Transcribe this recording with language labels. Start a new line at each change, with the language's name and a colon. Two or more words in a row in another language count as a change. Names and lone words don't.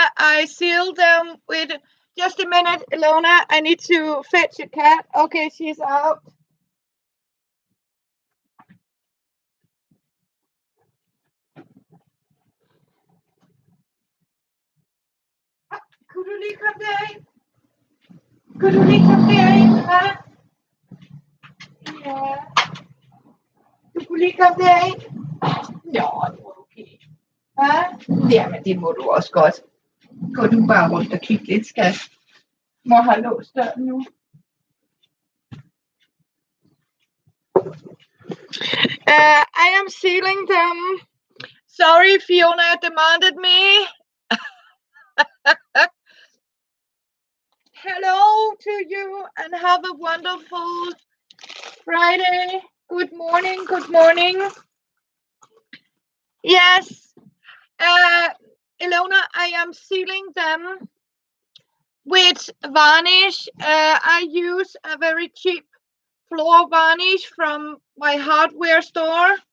English: I seal them with, just a minute, Ilona. I need to fetch a cat. Okay, she's out. Could
Danish: du lige komme derind?
English: Could
Danish: du lige komme derind, hva? Ja. Du kunne lige komme derind. Nå, det var okay. Hva? Jamen, det må du også godt. Gå du bare rundt og kigge lidt, skat. Må have låst døren nu.
English: I am sealing them. Sorry, Fiona demanded me. Hello to you and have a wonderful Friday. Good morning, good morning. Yes, Ilona, I am sealing them With varnish, I use a very cheap floor varnish from my hardware store.